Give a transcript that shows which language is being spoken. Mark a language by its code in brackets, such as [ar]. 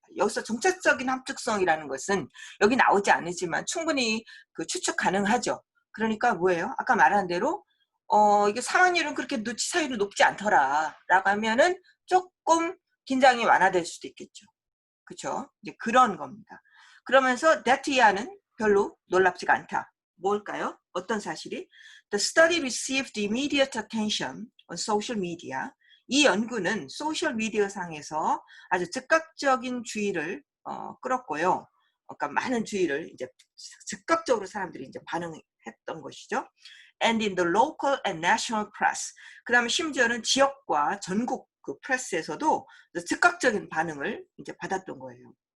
[ko] 여기서 정책적인 함축성이라는 것은 여기 나오지 않으지만 충분히 그 추측 가능하죠. 그러니까 뭐예요? 아까 말한 대로 이게 사망률은 그렇게 치사율이 높지 않더라 라고 하면은 조금 긴장이 완화될 수도 있겠죠. 그렇죠? 이제 그런 겁니다. 그러면서 데티아는 별로 놀랍지가 않다. 뭘까요? 어떤 사실이? [en] The study received immediate attention on social media. [ko] 이 연구는 소셜 미디어 상에서 아주 즉각적인 주의를 끌었고요. 그러니까 많은 주의를 이제 즉각적으로 사람들이 이제 반응했던 것이죠. [en] And in the local and national press. [ko] 그다음에 심지어는 지역과 전국 그 프레스에서도 즉각적인 반응을 이제 받았던 거예요.